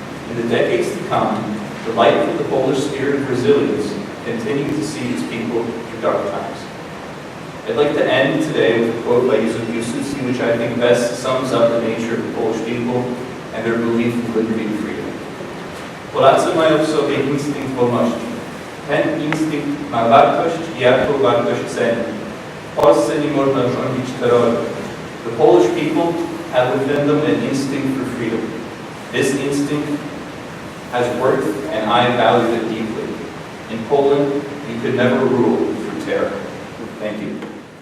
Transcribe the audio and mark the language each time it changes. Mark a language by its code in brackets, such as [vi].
[en] In the decades to come, the light of the Polish spirit of resilience continued to see its people through dark times. I'd like to end today with a quote by Piłsudski, which I think best sums up the nature of the Polish people and their belief in liberty and freedom. [pl] Polacy mają w sobie instynkt wolności. Ten instynkt ma wartość, jaką wartość ceni. W Polsce nie można rządzić terrorem. [en] The Polish people have within them an instinct for freedom. This instinct has worth, and I value it deeply. In Poland, you could never rule through terror. Thank you.